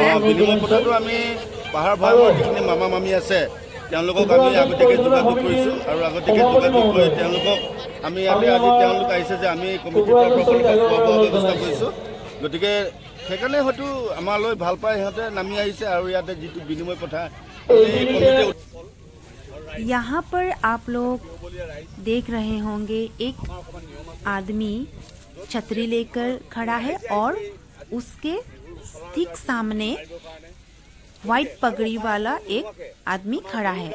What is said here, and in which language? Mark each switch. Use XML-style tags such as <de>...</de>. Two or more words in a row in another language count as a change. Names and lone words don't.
<as>বিনিময় প্ৰথাটো আমি পাহাৰ ভৈয়ামৰ যিখিনি মামা মামী আছে তেওঁলোকক আমি আগতীয়াকৈ যোগাযোগ কৰিছোঁ আৰু আগতীয়াকৈ যোগাযোগ কৰি তেওঁলোকক আমি ইয়াতে আজি তেওঁলোক আহিছে যে আমি কমিটিৰ তৰফৰ পৰা খোৱা বোৱা ব্যৱস্থা কৰিছোঁ। গতিকে সেইকাৰণে হয়তো আমালৈ ভাল পাই সিহঁতে নামি আহিছে আৰু ইয়াতে যিটো বিনিময় প্ৰথা</as> <hi>यहाँ पर आप लोग देख रहे होंगे एक आदमी छतरी लेकर खड़ा है और उसके ठीक सामने वाइट पगड़ी वाला एक आदमी खड़ा है।</hi>